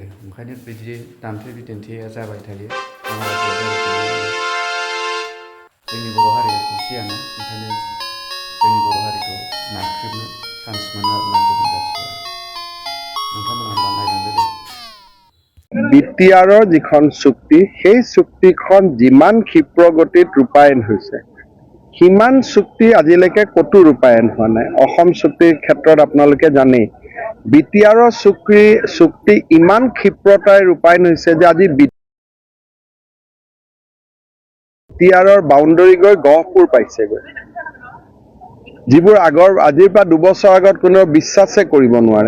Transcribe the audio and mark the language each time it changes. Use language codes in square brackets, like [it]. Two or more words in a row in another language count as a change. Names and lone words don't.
[brx] ओंखायनो बिदि दान्थे बिदान्थेया जाबाय थायो। जोंनि बर' हारिया खौसेयानो, ओंखायनो जोंनि बर' हारिखौ नाख्रेबनो चान्स मोनो आरोना गुबुन जाथिफ्रा। नोंथांमोना होमबा नायलांदो दे। [as] BTRৰ যিখন চুক্তি, সেই চুক্তিখন যিমান ক্ষিপ্ৰ গতিত ৰূপায়ণ হৈছে, সিমান চুক্তি আজিলৈকে ক'তো ৰূপায়ণ হোৱা নাই। অসম চুক্তিৰ ক্ষেত্ৰত আপোনালোকে জানেই, BTRৰ চুক্তি ইমান ক্ষিপ্ৰতাৰে ৰূপায়ণ হৈছে যে আজি BTRৰ বাউণ্ডৰী গৈ গহপুৰ পাইছেগৈ, যিবোৰ আজিৰ পৰা 2 বছৰ আগত কোনেও বিশ্বাসে কৰিব নোৱাৰে।